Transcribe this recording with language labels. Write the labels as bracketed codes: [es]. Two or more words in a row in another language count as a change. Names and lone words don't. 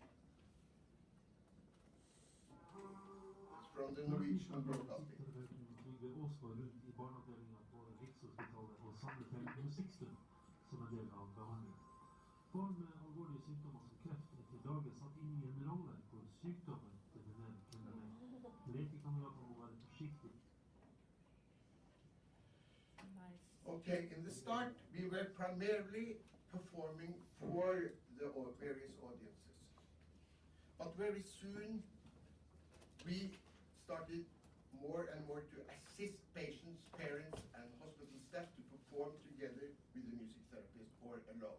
[en] It's from the Norwegian broadcasting. [no] Trygve rundt i barneavdelingen på Rikshospitalet og samlet inn musikkstund som en del av behandlingen. Barn med alvorlige sykdommer som kreft er til daglig satt inn i en rolle hvor sykdommen definerer hvem de er. Lekekamerater må være forsiktige. [en] Okay, in the start, we were primarily performing for the various audiences. But very soon, we started more and more to assist patients, parents, and hospital staff to perform together with the music therapist or alone.